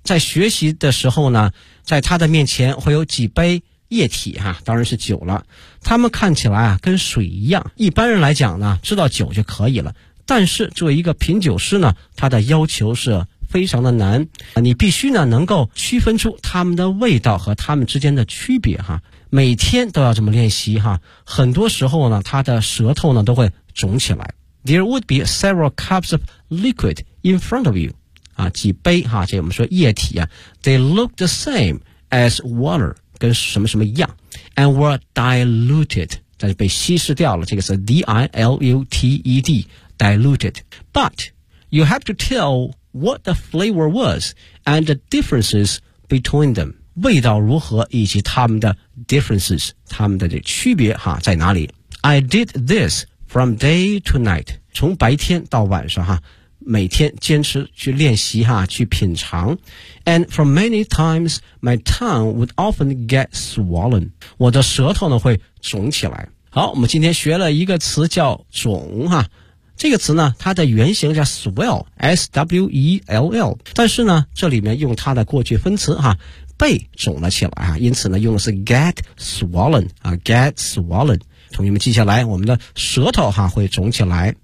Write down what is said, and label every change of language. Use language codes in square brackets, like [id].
[zh] 在学习的时候呢，在他的面前会有几杯液体哈，当然是酒了，他们看起来啊跟水一样，一般人来讲呢知道酒就可以了，但是作为一个品酒师呢，他的要求是非常的难，你必须呢能够区分出它们的味道和它们之间的区别哈，每天都要这么练习哈，很多时候呢它的舌头呢都会肿起来。 [en] There would be several cups of liquid in front of you [zh] 啊，几杯哈，这我们说液体啊， [en] They look the same as water [zh] 跟什么什么一样， [en] And were diluted [zh] 但是被稀释掉了，这个是 [en] D-I-L-U-T-E-D Diluted But you have to tellWhat the flavor was and the differences between them. [zh] 味道如何以及它们的 differences, 它们的这区别哈在哪里。 [en] I did this from day to night. [zh] 从白天到晚上哈，每天坚持去练习哈，去品尝。 [en] And for many times, my tongue would often get swollen. [zh] 我的舌头呢会肿起来。好，我们今天学了一个词叫肿哈。这个词呢它的原型叫 swell, S-W-E-L-L, 但是呢这里面用它的过去分词哈，被肿了起来啊，因此呢用的是 get swollen, 啊 get swollen, 同学们记下来，我们的舌头哈会肿起来。